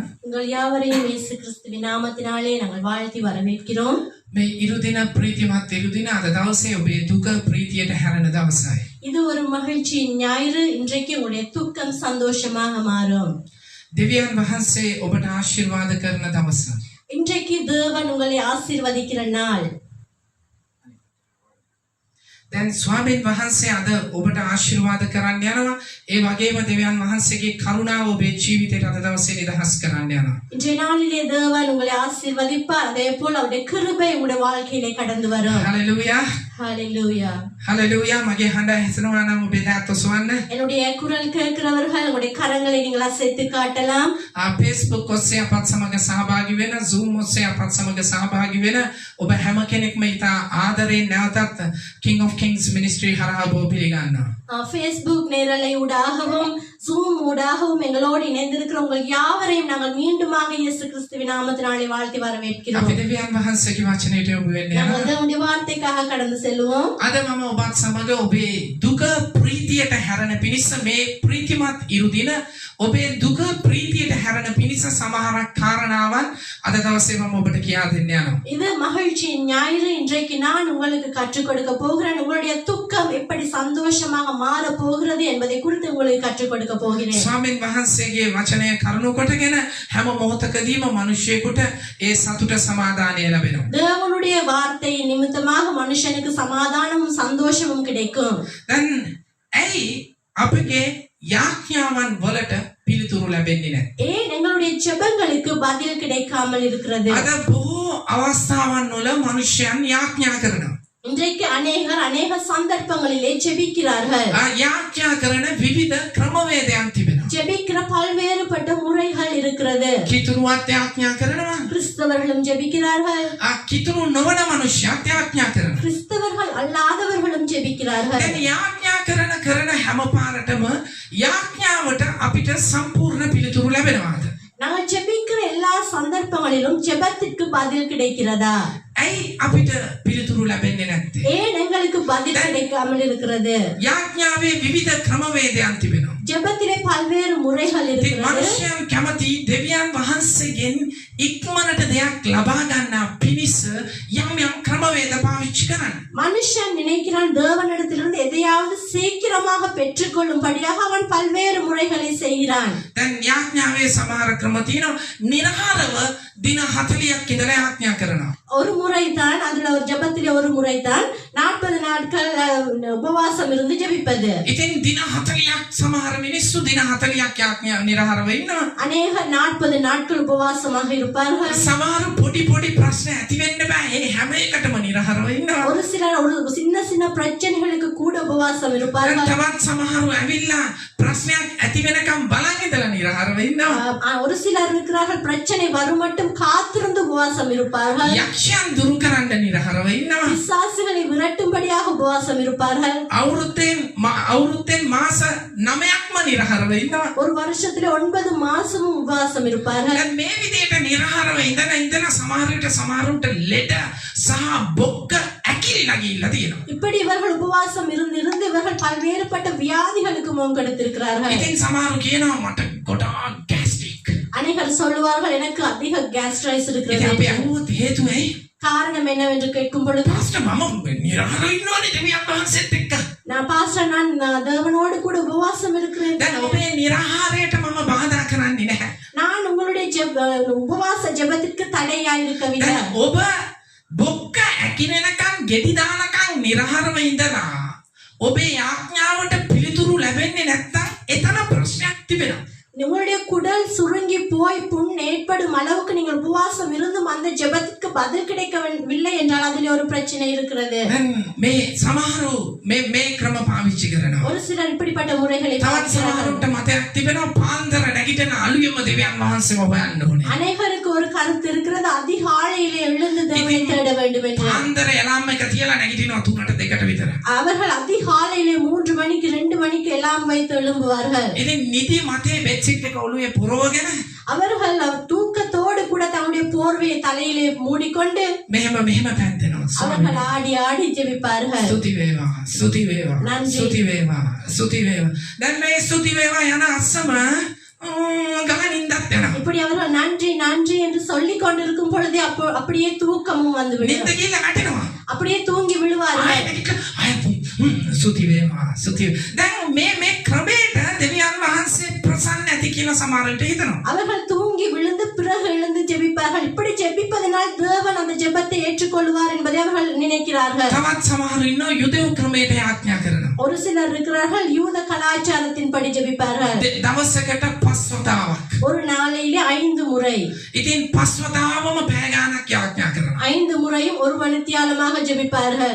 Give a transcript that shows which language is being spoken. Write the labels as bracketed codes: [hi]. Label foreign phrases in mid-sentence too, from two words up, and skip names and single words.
[ta] உங்கள் யாவரையும் இயேசு கிறிஸ்துவின் நாமத்தினாலே நாங்கள் வாழ்த்தி வரவேற்கிறோம். [si] මේ ඉරුදින ප්‍රීතිමත් ඉරුදින අද දවසේ ඔබේ දුක ප්‍රීතියට හැරෙන දවසයි. [ta] இது ஒரு மகிழ்ச்சியின் ஞாயிறு. இன்றைக்கு உங்களுடைய துக்கம் சந்தோஷமாக மாறும். [si] දෙවියන් වහන්සේ ඔබට ආශිර්වාද කරන දවස. [ta] இன்றைக்கு தேவன் உங்களை ஆசீர்வதிக்கிற நாள். [si] දැන් ස්වාමීන් වහන්සේ අද ඔබට ආශිර්වාද කරන්න යනවා. ඒ වගේම දෙවියන් වහන්සේගේ කරුණාව ඔබේ ජීවිතයට අද දවසේ නිදහස් කරන්න යනවා. [ta] இன்றைய நாளிலே தேவன் உங்களை ஆசீர்வதிப்பார். அதே போல் அவருடைய கிருபை உங்களுடைய வாழ்க்கையிலே கடந்து வரும். [si] හලෙලූයා. [ta] ஹalleluya. [si] හලෙලූයා. මගේ හඬ ඇසෙනවා නම් ඔබේ දෑත් ඔසවන්න. [ta] என்னுடைய குரல் கேட்கிறவர்கள் உங்களுடைய கரங்களை நீங்கள் அசைத்து காட்டலாம். [si] Facebook ඔස්සේ අපත් සමග සහභාගී වෙන, Zoom ඔස්සේ අපත් සමග සහභාගී වෙන ඔබ හැම කෙනෙක්ම ඉතා ආදරයෙන් නැවතත් King of Kings Ministry හරහා ඔබ පිළිගන්නවා. [ta] Facebook நேரலை ஊடாகவும் Zoom ஊடாகவும் எங்களோடு இணைந்திருக்கிற உங்கள் யாவரையும் நாங்கள் மீண்டுமாக இயேசு கிறிஸ்துவின் நாமத்தினாலே வாழ்த்தி வரவேற்கிறோம். [si] අපි දෙවියන් වහන්සේගේ වචනයට යොමු වෙන්න යනවා. [ta] நாங்கள் தேவனுடைய வார்த்தைக்காக கடந்து செல்வோம். [si] අද මම ඔබත් සමග ඔබේ දුක ප්‍රීතියට හැරෙන පිණිස මේ ප්‍රීතිමත් ඉරුදින ඔබේ දුක ප්‍රීතියට හැරෙන පිණිස සමහරක් කාරණාවන් අද දවසේ මම ඔබට කියා දෙන්න යනවා. [ta] இது மகிழ்ச்சியின் ஞாயிறு. இன்றைக்கு நான் உங்களுக்கு கற்றுக் கொடுக்க போகிறேன். உங்களுடைய துக்கம் எப்படி சந்தோஷமாக மாற போகிறது என்பதை குறித்து உங்களுக்கு கற்றுக் கொடுக்க போகிறேன். [si] ස්වාමීන් වහන්සේගේ වචනය කරුණු කොටගෙන හැම මොහොතකදීම මිනිසෙකුට ඒ සතුට සමාදානය ලැබෙනවා. [ta] தேவனுடைய வார்த்தை நிமித்தமாக மனுஷனுக்கு சமாதானமும் சந்தோஷமும் கிடைக்கும். [si] දැන් ඇයි අපගේ යාඥාවන් වලට පිළිතුරු ලැබෙන්නේ නැහැ? [ta] ஏன் எங்களுடைய ஜெபங்களுக்கு பதில் கிடைக்காமல் இருக்கிறது? [si] අද බොහෝ අවස්ථාවන් වල මිනිසයන් යාඥා කරනවා. [ta] இன்றைக்கு அநேகர் அநேக சந்தர்ப்பங்களிலே ஜெபிக்கிறார்கள். [si] යාඥා කරන විවිධ ක්‍රමවේදයන් තිබෙනවා. [ta] ஜெபிக்கிற பல்வேறுபட்ட முறைகள் இருக்கிறது. [si] කිතුරුවත් යාඥා කරනවා. [ta] கிறிஸ்தவர்களும் ஜெபிக்கிறார்கள். [si] කිතුරු නොවන මනුෂ්‍යයත් යාඥා කරනවා. [ta] கிறிஸ்தவர்கள் அல்லாதவர்களும் ஜெபிக்கிறார்கள். [si] දැන් යාඥා කරන හැම පාරටම යාඥාවට අපිට සම්පූර්ණ පිළිතුරු ලැබෙනවාද? [ta] நாங்கள் ஜெபிக்கிற எல்லா சந்தர்ப்பங்களிலும் ஜெபத்திற்கு பதில் கிடைக்கிறதா? [si] ඇයි අපිට පිළිතුරු ලැබෙන්නේ නැත්තේ? [ta] ஏன் எங்களுக்கு பதில் கிடைக்காமல் இருக்கிறது? [si] යාඥාවේ විවිධ ක්‍රමවේදයන් තිබෙනවා. [ta] ஜெபத்திலே பல்வேறு முறைகள் [si] ඉතින් [ta] இருக்கிறது. [si] මනුෂ්‍යයන් කැමති දෙවියන් වහන්සේගෙන් ඉක්මනට දෙයක් ලබා ගන්න පිණිස යම් ක්‍රමවේද පාවිච්චි කරන්න. [ta] மனுஷன் நினைக்கிறான் தேவனிடத்திலிருந்து எதையாவது சீக்கிரமாக பெற்றுக்கொள்ளும்படியாக அவன் பல்வேறு முறைகளை செய்கிறான். [si] දැන් යාඥාවේ සමහර ක්‍රම තියෙනවා. නිර්හාරව දින 40ක් ඉඳලා යාඥා කරනවා. [ta] ஒரு முறைதான், அதுல ஒரு ஜெபத்திலே ஒரு முறைதான் 40 நாட்கள் உபவாசம் இருந்து ஜெபிப்பது. [si] ඉතින් දින 40ක් සමහර මිනිස්සු දින 40ක් යාඥා නිර්හාරව ඉන්නවා. [ta] அநேக 40 நாட்கள் உபவாசமாக இருப்பார்கள். [si] සමහර පොඩි ප්‍රශ්න ඇති වෙන්න බෑ. ඒ හැම එකටම නිර්හාරව ඉන්නවා. [ta] ஒரு சிலர் ஒரு சின்ன சின்ன பிரச்சனைகளுக்கு கூட உபவாசம் இருப்பார்கள். [si] තවත් සමහරු ඇවිල්ලා ප්‍රශ්නයක් ඇති වෙනකම් බලන් ඉඳලා නිර්හාරව ඉන්නවා. [ta] ஒரு சிலர் இருக்கிறார்கள் பிரச்சனை வரும் மட்டும் காத்திருந்து உபவாசம் இருப்பார்கள். [si] යක්ෂයන් දුරු කරන්න නිර්හාරව ඉන්නවා. [ta] பிசாசுகளை விரட்டும்படியாக உபவாசம் இருப்பார்கள். [si] අවුරුද්දෙන් මාස 9ක්ම නිර්හාරව ඉන්නවා. [ta] ஒரு வருஷத்துல 9 மாசமும் உபவாசம் இருப்பார்கள். [si] දැන් මේ විදිහට නිර්හාරව ඉඳලා සමහරුන්ට ලෙඩ සහ බොක්ක ඇකිලිලා ගිහිල්ලා තියෙනවා. [ta] இப்படி இவர்கள் உபவாசம் இருந்து இவர்கள் பல்வேறுபட்ட வியாதிகளுக்கு முகங்கொடுத்திருக்கிறார்கள். [si] ඉතින් සමහරු කියනවා මට ගොඩාක් ගැස්ට්‍රික්. [ta] அநேகர் சொல்லுவார்கள் எனக்கு அதிக கேஸ்ட்ரைஸ் [si] ඉතින් අපි [ta] இருக்கிறது. [si] අහුවොත් හේතුව ඇයි? [ta] காரணம் என்னவென்று கேட்கும் பொழுது [si] පාස්ටර් මම නිර්හාරව ඉන්නවනේ දෙවියන් වහන්සේත් එක්ක. [ta] நான் தேவனோடு கூட உபவாசம் இருக்கிறேன். [si] දැන් ඔබේ නිර්හාරයට මම බාධා කරන්නේ නැහැ. [ta] நான் உங்களுடைய உபவாச ஜெபத்திற்கு தடையா இருக்கவில்லை. [si] දැන් ඔබ බොක්ක ඇකිලෙනකන් ගෙඩි දානකන් නිර්හාරව ඉඳලා ඔබේ යාඥාවට පිළිතුරු ලැබෙන්නේ නැත්නම් එතන ප්‍රශ්නයක් තිබෙනවා. [ta] உங்களுடைய குடல் சுருங்கி போய் புண் ஏற்படும் அளவுக்கு நீங்கள் உபவாசம் இருந்தும் அந்த ஜெபத்திற்கு பதில் கிடைக்கவில்லை என்றால் அதில் ஒரு பிரச்சனை இருக்கிறது. [si] දැන් මේ සමහරු මේ ක්‍රම පාවිච්චි කරනවා. [ta] ஒரு சிலர் இப்படிப்பட்ட முறைகளை [si] තවත් [ta] பார்க்கிறார்கள். [si] සමහරුන්ට මතයක් තිබෙනවා පාන්දර නැගිටින අලුයම දෙවියන් වහන්සේව හොයන්න ඕනේ. [ta] அநேகருக்கு ஒரு கருத்து இருக்கிறது அதிகாலையிலே எழுந்து தேவனை தேட வேண்டும் என்று. [si] පාන්දර එලාම් එක තියලා නැගිටිනවා 3ට 2ට විතර. [ta] அவர்கள் அதிகாலையிலே 3 மணிக்கு 2 மணிக்கு எல்லாம் வைத்து எழும்புவார்கள். [si] ඉතින් නිදි මතේ බෙඩ්ෂීට් එක ඔළුවේ පුරවගෙන [ta] அவர்கள் தூக்கத்தோடு கூட தன்னுடைய போர்வையை தலையிலே மூடிக்கொண்டு [si] මෙහෙම පැන්දෙනවා. [ta] அவர்கள் ஆடி ஆடி ஜெபிப்பார்கள். [si] ස්තුති වේවා ස්තුති වේවා [ta] නන්දි. [si] ස්තුති වේවා ස්තුති වේවා. දැන් මේ ස්තුති වේවා යන අස්සම ගමනින්දත් යනවා. [ta] இப்படி அவர்கள் நன்றி நன்றி என்று சொல்லிக் கொண்டிருக்கும் பொழுதே அப்படியே தூக்கமும் வந்து [si] නිින්ද [ta] விடும். [si] ගිහලා වැටෙනවා. [ta] அப்படியே தூங்கி விழுவார்கள். [si] ස්තුති වේවා ස්තුති. දැන් මේ ක්‍රමයට දෙවියන් වහන්සේ ප්‍රසන්න ඇති කියලා සමහරවිට හිතනවා. [ta] அவர்கள் தூங்கி விழுந்து பிறகு எழுந்து ஜெபிப்பார்கள். இப்படி ஜெபிப்பதனால் தேவன் அந்த ஜெபத்தை ஏற்றுக்கொள்வார் என்பதை அவர்கள் நினைக்கிறார்கள். [si] තවත් සමහරු ඉන්නවා යුදෙව් ක්‍රමයට යාඥා කරනවා. [ta] ஒரு சிலர் இருக்கிறார்கள் யூத கலாச்சாரத்தின்படி ஜெபிப்பார்கள். [si] දවසකට 5 වතාවක්. [ta] ஒரு நாளையிலே 5 முறை. [si] ඉතින් 5 වතාවම පැය ගාණක් යාඥා කරනවා. [ta] 5 முறையும் ஒரு மணித்தியாலமாக ஜெபிப்பார்கள்.